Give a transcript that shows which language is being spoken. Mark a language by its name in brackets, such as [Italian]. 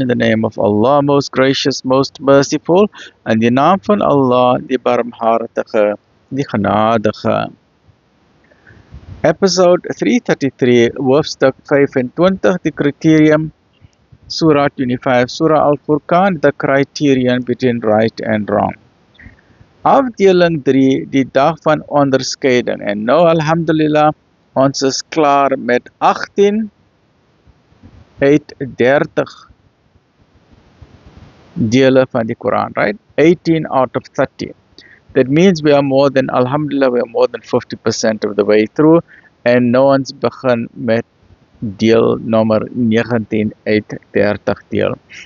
[English] In the name of Allah, most gracious, most merciful. [Afrikaans] In die naam van Allah, die barmhartige, die genadige. [English] Episode 333, hoofstuk 25, the criterion, Surah 25, Surah Al-Furqan, the criterion between right and wrong. [Afrikaans] Afdeling 3, die dag van onderscheiding. En nou, alhamdulillah, ons is klaar met 18 uit 30 dele van die Quran, right? [English] 18 out of 30. That means we are more than, alhamdulillah, we are more than 50% of the way through. [Afrikaans] En nou ons begin met deel nummer 19 uit 30 deel.